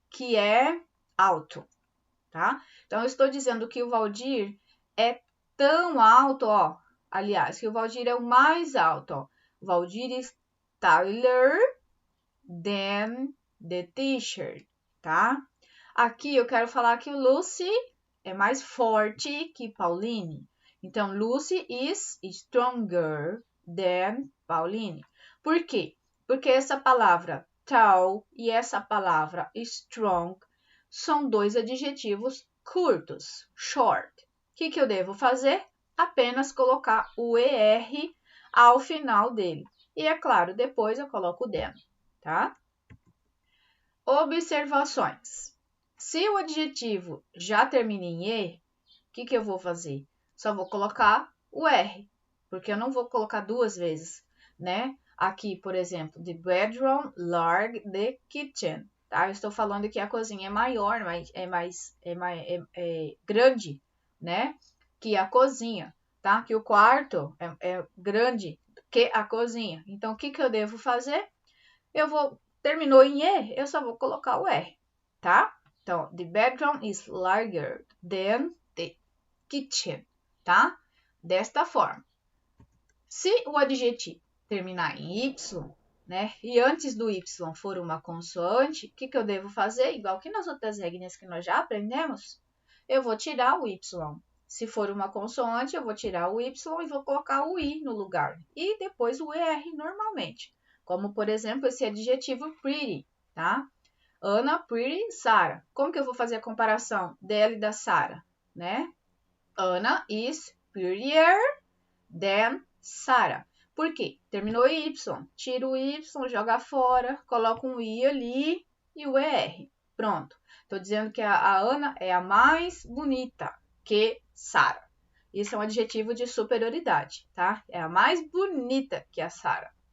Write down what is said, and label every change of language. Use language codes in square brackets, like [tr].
[pt] Que é alto, tá? Então, eu estou dizendo que o Valdir é tão alto, ó. Aliás, que o Valdir é o mais alto, ó. O Valdir [en] is taller than the t-shirt, [pt] tá? Aqui eu quero falar que o Lucy é mais forte que Pauline. [en] Então, Lucy is stronger than Pauline. [pt] Por quê? Porque essa palavra tall e essa palavra strong são dois adjetivos curtos, short. O que eu devo fazer? Apenas colocar o ER ao final dele. E, é claro, depois eu coloco o than, tá? Observações. Se o adjetivo já termina em E, o que eu vou fazer? Só vou colocar o R, porque eu não vou colocar duas vezes, né? Aqui, por exemplo, [en] the bedroom, large, the kitchen, [pt] tá? Eu estou falando que a cozinha é maior, é grande, né? Que a cozinha, tá? Que o quarto é grande que a cozinha. Então, o que eu devo fazer? Terminou em E, eu só vou colocar o R, tá? [en] Então, the bedroom is larger than the kitchen, tá? [pt] Desta forma. Se o adjetivo terminar em Y, né? E antes do Y for uma consoante, o que eu devo fazer? Igual que nas outras regras que nós já aprendemos, eu vou tirar o Y. Se for uma consoante, eu vou tirar o Y e vou colocar o I no lugar. E depois o ER normalmente. Como, por exemplo, esse adjetivo pretty, tá? Ana, pretty, Sarah. Como que eu vou fazer a comparação dela e da Sarah, né? [en] Ana is prettier than Sarah. [pt] Por quê? Terminou Y. Tira o Y, joga fora, coloca um I ali e o ER. Pronto. Estou dizendo que a Ana é a mais bonita que Sarah. Isso é um adjetivo de superioridade, tá? É a mais bonita que a Sarah.